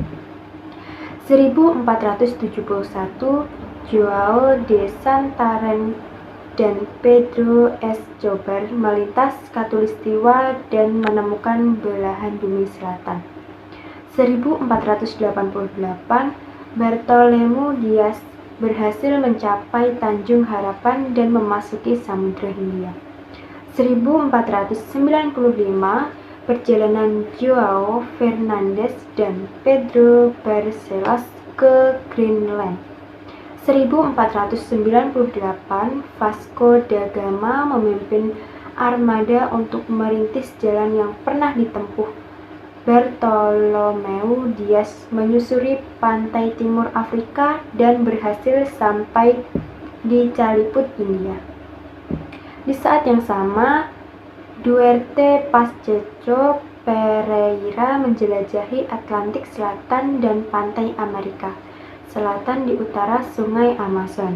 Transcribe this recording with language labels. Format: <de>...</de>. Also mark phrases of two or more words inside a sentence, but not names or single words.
<id>1471, João de Santarém dan Pedro Escobar melintas Katulistiwa dan menemukan belahan bumi selatan. 1488, Bartolomeu Dias berhasil mencapai Tanjung Harapan dan memasuki Samudra Hindia. 1495, perjalanan João Fernandes dan Pedro Barcelos ke Greenland. 1498, Vasco da Gama memimpin armada untuk merintis jalan yang pernah ditempuh Bartolomeu Dias menyusuri pantai timur Afrika dan berhasil sampai di Calicut, India. Di saat yang sama, Duarte Pacheco Pereira menjelajahi Atlantik Selatan dan pantai Amerika Selatan di utara Sungai Amazon.</id>